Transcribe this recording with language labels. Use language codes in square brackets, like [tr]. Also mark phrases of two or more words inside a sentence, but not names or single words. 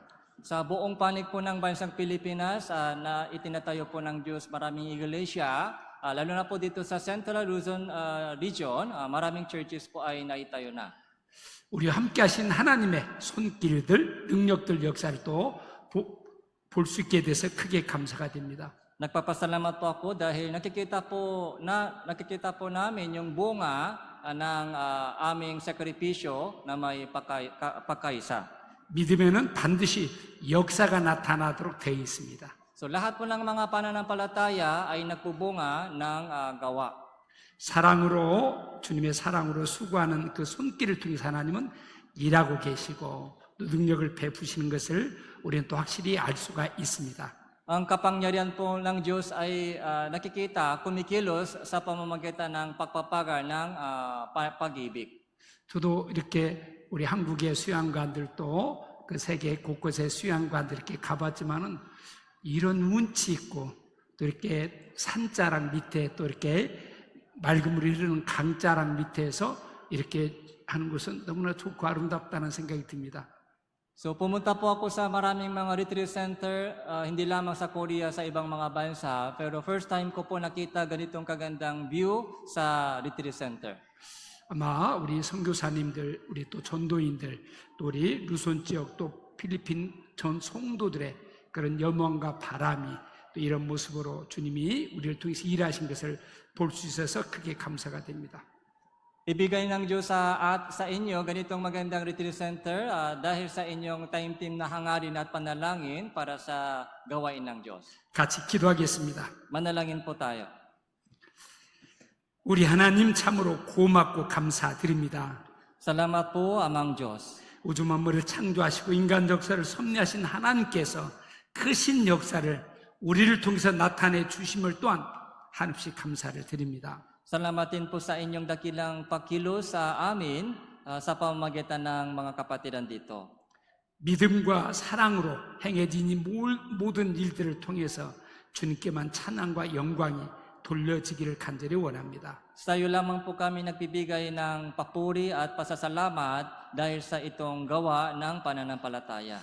[tl] Sa buong panig po ng bansang Pilipinas na itinatayo po ng Diyos maraming iglesia, lalo na po dito sa Central Luzon region, maraming churches po ay naitayo na. [ko] 우리와 함께 하신 하나님의 손길들, 능력들 역사를 또 볼 수 있게 돼서 크게 감사가 됩니다. [tl] Nagpapasalamat po ako dahil nakikita po namin yung bunga ng aming sakripisyo na may pagkaisa. [ko] 믿음에는 반드시 역사가 나타나도록 되어 있습니다. [tl] So lahat po ng mga pananampalataya ay nagpubunga ng gawa. [ko] 사랑으로 주님의 사랑으로 수고하는 그 손길을 통해서 하나님은 일하고 계시고 또 능력을 베푸시는 것을 우리는 또 확실히 알 수가 있습니다. [tl] Ang kapangyarihan po ng Diyos ay nakikita, kumikilos sa pamamagitan ng pagpapagal ng pag-ibig. [ko] 저도 이렇게 우리 한국의 수양관들도 그 세계 곳곳의 수양관들 이렇게 가봤지만은 이런 운치 있고 또 이렇게 산자락 밑에 또 이렇게 맑은 물이 흐르는 강자락 밑에서 이렇게 하는 것은 너무나 좋고 아름답다는 생각이 듭니다. [tl] So pumunta po ako sa maraming mga [en] retreat center, [tl] hindi lamang sa Korea, sa ibang mga bansa, pero [en] first time [tl] ko po nakita ganitong kagandang view sa [en] retreat center. [ko] 아마 우리 선교사님들, 우리 또 전도인들, 또 우리 루손 지역, 또 필리핀 전 성도들의 그런 염원과 바람이 또 이런 모습으로 주님이 우리를 통해서 일하신 것을 볼 수 있어서 크게 감사가 됩니다. [tl] Ibigay ng Diyos sa inyo ganitong magandang [en] retreat center [tl] dahil sa inyong taimtim na hangarin at panalangin para sa gawain ng Diyos. [ko] 같이 기도하겠습니다. [tl] Manalangin po tayo. [ko] 우리 하나님 참으로 고맙고 감사드립니다. [tl] Salamat po, Amang Diyos. [ko] 우주 만물을 창조하시고 인간 역사를 섭리하신 하나님께서 크신 역사를 우리를 통해서 나타내 주심을 또한 한없이 감사를 드립니다. [tl] Salamatin po sa inyong dakilang pagkilos sa amin sa pamamagitan ng mga kapatiran dito. [ko] 믿음과 사랑으로 행해진 이 모든 일들을 통해서 주님께만 찬양과 영광이 돌려지기를 간절히 원합니다. [tl] Sa iyo lamang po kami nagbibigay ng papuri at pasasalamat dahil sa itong gawa ng pananampalataya.